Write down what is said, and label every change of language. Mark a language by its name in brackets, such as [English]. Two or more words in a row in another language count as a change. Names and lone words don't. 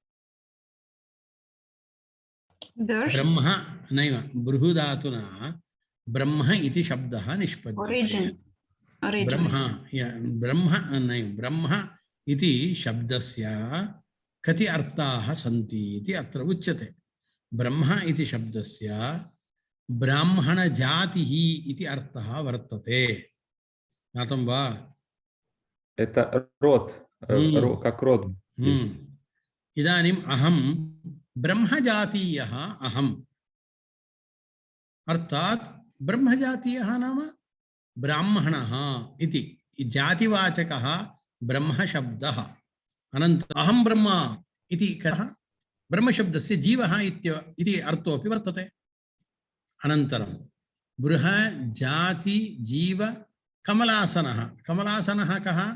[Sanskrit] ब्रह्म नैव बृहदातुना ब्रह्म इति शब्दः निष्पद्यते ब्रह्म नैव ब्रह्म इति शब्दस्य कति अर्थाः सन्ति इति अत्र उच्यते ब्रह्म इति शब्दस्य ब्राह्मणजातिः इति अर्थः वर्तते ज्ञातं वा [Russian] Это род, как род. [Sanskrit] इदानीम् अहं ब्रह्मजातीयः अहम् अर्थात् ब्रह्मजातीयः नाम ब्राह्मणः इति जातिवाचकः ब्रह्मशब्दः अनन्तरम् अहं ब्रह्म इति कः ब्रह्मशब्दस्य जीवः इति अर्थोऽपि वर्तते अनन्तरं बृहज्जाति जीव कमलासनः कमलासनः कः